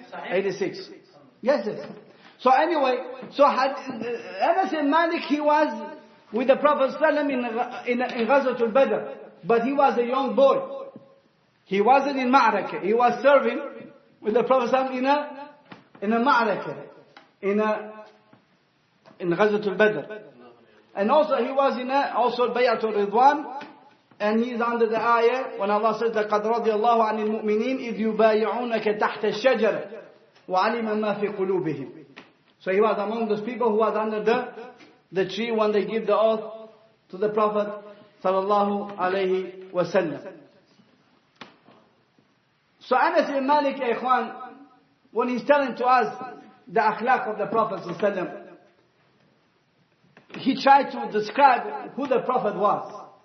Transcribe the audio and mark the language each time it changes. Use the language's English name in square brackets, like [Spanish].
[English] 86. Yes. So anyway, Anas ibn Malik, he was with the Prophet in Ghazwatul Badr, but he was a young boy. He wasn't in Ma'rakah. He was serving with the Prophet in a Ma'rakah, in Ghazwatul Badr. And also he was in also Bayatul Ridwan, And he is under the ayah when Allah says, [Arabic] لَقَدْ رَضِيَ اللَّهُ عَنِ الْمُؤْمِنِينَ إِذْ يُبَايِعُونَكَ تَحْتَ الشَّجَرَةِ وَعَلِمَ مَا فِي قُلُوبِهِمْ. [English] So he was among those people who was under the tree when they give the oath to the Prophet sallallahu alayhi wasallam. So Anas ibn Malik, [Arabic] ya ikhwan, [English] when he's telling to us the akhlaq of the Prophet sallallahu alayhi wasallam, he tried to describe who the Prophet was.